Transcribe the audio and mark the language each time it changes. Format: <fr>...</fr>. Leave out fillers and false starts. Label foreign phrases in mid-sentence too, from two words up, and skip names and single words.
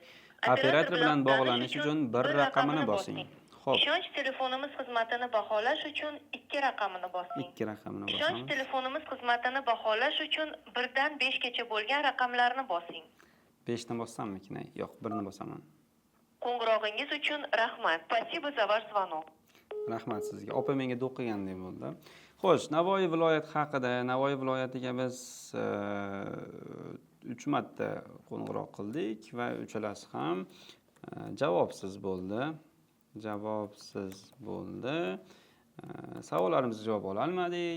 <uz>Operator bilan bog'lanish uchun 1 raqamini bosing. Xo'p, Ishonch telefonimiz xizmatini baholash uchun 2 raqamini bosing. 2 raqamini Ishonch bosamiz. telefonimiz xizmatini baholash uchun 1 dan 5 gacha bo'lgan raqamlarni bosing. 5 ni bossammikin? Yo'q, 1 ni bosaman. Qo'ng'irog'ingiz uchun rahmat.</uz> <ru>Спасибо за ваш звонок.</ru> <uz>Rahmat sizga. Opa menga do'q qilgandek bo'ldi. Xo'sh, Navoiy viloyati haqida, Navoiy viloyatiga biz 3 marta qo'ng'iroq qildik va uchalasi ham javobsiz bo'ldi. Savollarimizga javob ola olmadik.</uz>